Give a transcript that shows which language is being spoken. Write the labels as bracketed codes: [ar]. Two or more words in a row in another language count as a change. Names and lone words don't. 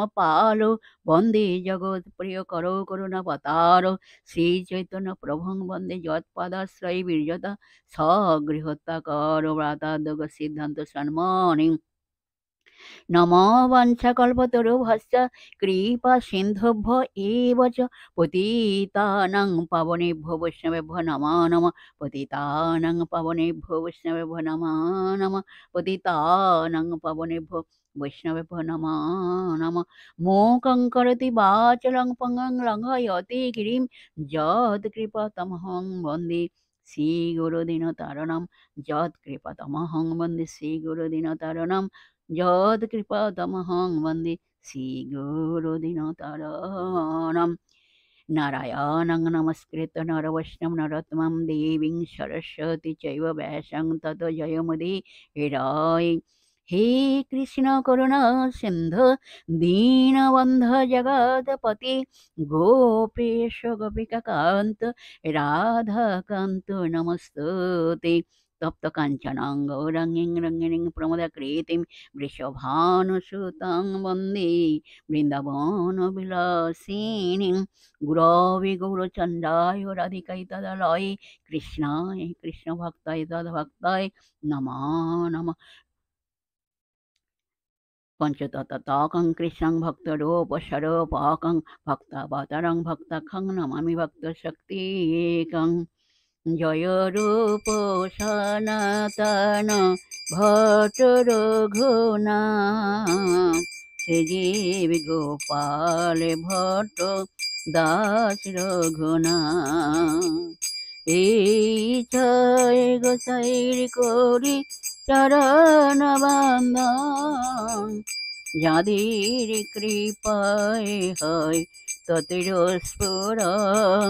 [sa] পাল বন্দে জগৎ প্রিয় করো করুণাবতার শ্রী চৈতন্য প্রভং বন্দে যৎপাদাশ্রয়ী বীর্যতা সগৃহত্যাকর ব্রাতাদ্যোগ সিদ্ধান্ত সন্মানি নমো বাঞ্ছাকল্পতরুভ্যশ্চ কৃপা সিন্ধুভ্য এব চ পতিতানাং পাবনেভ্যো বৈষ্ণবেভ্যো নমো নমঃ। পতিতানাং পাবনেভ্যো বৈষ্ণবেভ্যো নমো নমঃ। পতিতানাং পাবনেভ্যো বৈষ্ণবেভ্যো নমো নমঃ। মূকং করোতি বাচলং পঙ্গং লঙ্ঘয়তি গিরিং যৎকৃপাতমহং বন্দে শ্রীগুরুদীনতারণং। যৎকৃপাতমহং বন্দে শ্রীগুরুদীনতারণং। যৎকৃপাতমহং বন্দে শ্রীগুরুদীনতারণং। নারায়ণং নমস্কৃত্য নরবৈষ্ণবং নরোত্তমং দেবীং সরস্বতী চৈব ব্যাসং ততো জয়মুদীরয়। হে কৃষ্ণ করুণা সিন্ধু দীনবন্ধ জগৎপতি গোপেশ গোপিকাকান্ত রাধাকান্ত নমস্তুতে। তপ্ত কাঞ্চনাং গৌরাঙ্গীং রঙ্গিণীং প্রমদাকৃতিং বৃষভানুসুতাং বন্দে বৃন্দাবনবিলাসিনীং। গুরবে গৌরচন্দ্রায় রাধিকায় তদালয়ে কৃষ্ণায় কৃষ্ণভক্তায় তদ্ভক্তায় নমো নমঃ। পঞ্চতত্ত্বকং কৃষ্ণং ভক্তরূপস্বরূপকং ভক্তাবতারং ভক্তখং নমামি ভক্তশক্তিকং। [bn] জয় রূপ সনাতন ভট্ট রঘুনাথ শ্রীজীব গোপাল ভট্ট দাস রঘুনাথ। এই জয় গোসাইর করি চরণ বন্দন, যাদের কৃপায় হয় ততির স্ফুরণ।